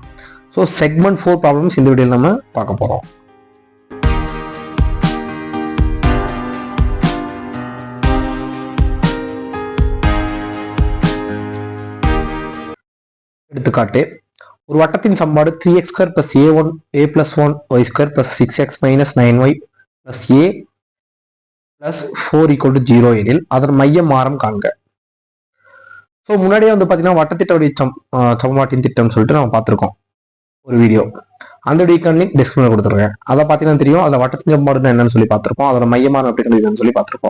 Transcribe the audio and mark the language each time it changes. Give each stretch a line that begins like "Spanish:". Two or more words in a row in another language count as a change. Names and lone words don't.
Tamil: ஸோ
English: segment 4 problems
Tamil: இந்த வீடியோவில் நம்ம பார்க்க போகிறோம். எடுத்துக்காட்டு, ஒரு வட்டத்தின் சமன்பாடு 3x² + a1 a + 1 y² + 6x - 9y + a + 4 = 0 எனில் அதன் மையம் ஆரம் காண்க. ஸோ முன்னாடியே வந்து பார்த்தீங்கன்னா வட்டத்திட்ட சமன்பாட்டின் திட்டம் சொல்லிட்டு நம்ம பார்த்துருக்கோம் ஒரு வீடியோ. அந்த
English: video link
Tamil: டிஸ்கிரிப்ஷன்ல கொடுத்துருக்கேன். அதை பார்த்தீங்கன்னா தெரியும் அதில் வட்டத்தின் சமன்பாடு என்னன்னு சொல்லி பார்த்துருக்கோம், அதோட மையமாரம் எப்படி கண்டுபிடிக்கணும்னு சொல்லி பார்த்துருக்கோம்.